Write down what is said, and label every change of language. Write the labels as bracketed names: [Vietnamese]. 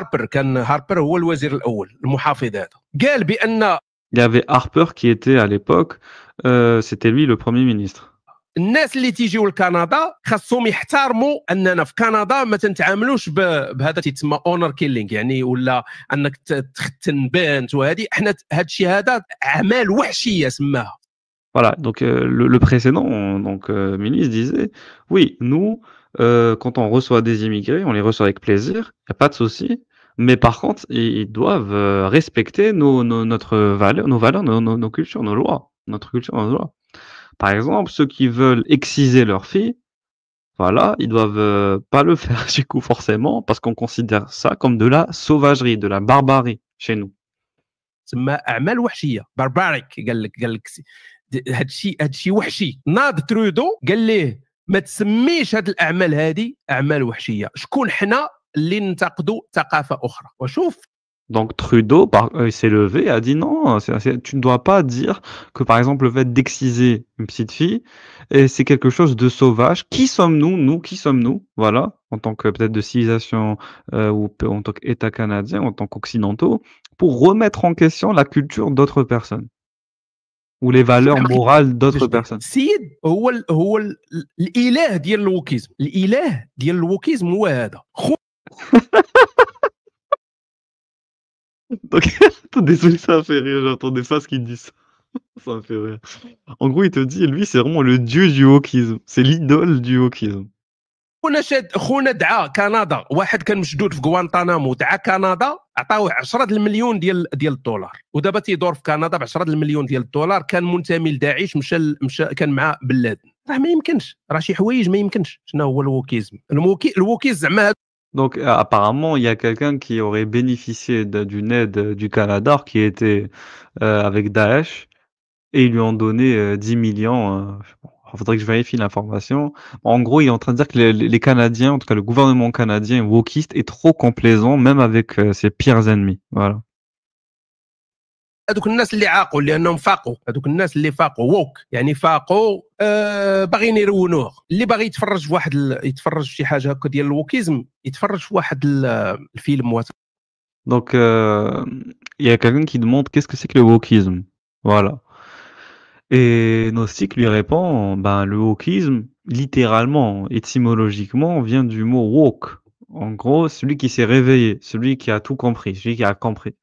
[Arabic] كان هاربر هو الوزير الاول المحافظ هذا، قال بان [French] Il y avait Harper qui était à l'époque, c'était lui le Premier ministre. [Arabic] الناس اللي تيجيو لكندا خاصهم يحترموا اننا في كندا ما تنتعاملوش بهذا تيتسمى [English] honour killing, [Arabic] يعني ولا انك تختن بنت وهذه. احنا هذا الشيء هذا اعمال وحشيه سماها. [French] Voilà, donc le précédent donc, ministre disait, oui, nous, quand on reçoit des immigrés, on les reçoit avec plaisir, il n'y a pas de souci, mais par contre, ils doivent respecter notre valeur, nos valeurs, nos cultures, nos lois, notre culture, nos lois. Par exemple, ceux qui veulent exciser leurs filles, voilà, ils doivent pas le faire du coup forcément, parce qu'on considère ça comme de la sauvagerie, de la barbarie chez nous. [Arabic] تسمى اعمال وحشيه، بارباريك. قال لك هادشي وحشي. ناض ترودو قال ليه ما تسميش هاد الاعمال هذه اعمال وحشيه. شكون حنا اللي ننتقدوا ثقافه اخرى؟ وشوف. [French] Donc Trudeau s'est levé et a dit non, tu ne dois pas dire que par exemple le fait d'exciser une petite fille, c'est quelque chose de sauvage. Qui sommes-nous, nous, qui sommes-nous, voilà, en tant que peut-être de civilisation ou en tant qu'État canadien, en tant qu'occidentaux, pour remettre en question la culture d'autres personnes ou les valeurs morales d'autres personnes. [Arabic] السيد هو الاله ديال الوكيزم، الاله ديال الوكيزم هو هذا. [French] Donc, désolé, ça me fait rire, j'entendais pas ce qu'il dit ça. Ça me fait rire. En gros, il te dit, lui, c'est vraiment le dieu du wokisme. C'est l'idole du wokisme. [Arabic] خونا دعا كندا، واحد كان مشدود في غوانتانامو دعا كندا عطاوه 10 المليون ديال الدولار، ودابا تيدور في كندا ب 10 المليون ديال الدولار. كان منتمي لداعش، مشى كان مع بن لادن. راه ما يمكنش، راه شي حوايج ما يمكنش. شنو هو الوكيزم؟ الوكيزم زعما. [French] Donc, apparemment, il y a quelqu'un qui aurait bénéficié d'une aide du Canada qui était avec Daesh et ils lui ont donné 10 millions. Il faudrait que je vérifie l'information. En gros, il est en train de dire que les Canadiens, en tout cas le gouvernement canadien wokiste, est trop complaisant, même avec ses pires ennemis. Voilà. [Arabic] هذوك الناس اللي عاقوا لانهم فاقوا، هذوك الناس اللي فاقوا ووك يعني فاقوا باغيين يرونوه. اللي باغي يتفرج في واحد يتفرج في شي حاجه هكا ديال الوكيزم يتفرج في واحد الفيلم. [French] Donc, il y a quelqu'un qui demande qu'est-ce que c'est que le wokisme. Voilà. Et Gnostic lui répond, ben, le wokisme, littéralement, étymologiquement, vient du mot woke. En gros, celui qui s'est réveillé, celui qui a tout compris, celui qui a compris.